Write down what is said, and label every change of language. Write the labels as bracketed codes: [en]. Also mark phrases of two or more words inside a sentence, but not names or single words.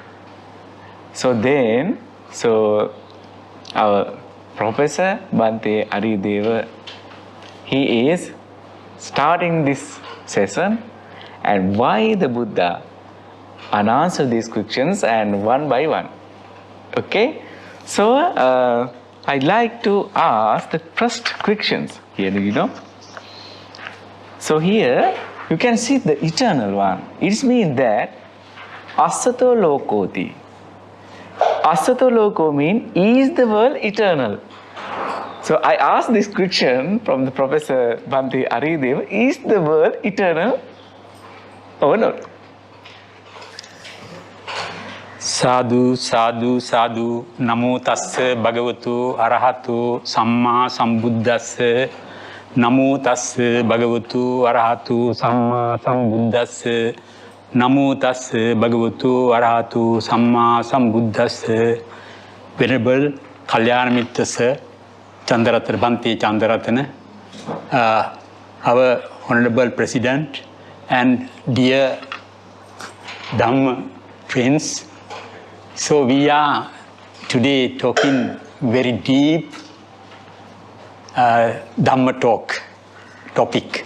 [en] So our Professor Bhante Ariyadeva, he is starting this session, and why the Buddha unanswer these questions and one by one. Okay, so I'd like to ask the first questions here. So here you can see the eternal one. It means that [pi] asato lokoti. Asato loko [en] means, is the world eternal? So I asked this question from the Professor Bhante Ariyadeva, is the world eternal or not? [pi] Sadhu, sadhu, sadhu. Namo tassa bhagavatu arahatu samma sambuddhassa. Namo tassa bhagavatu arahatu samma sambuddhassa. Namo tassa bhagavatu arahatu samma sambuddhassa. [en] Venerable Kalyanamitra Sir, Chandaratana, Bhante Chandaratana, our Honorable President, and dear Dhamma friends. So we are today talking very deep Dhamma topic.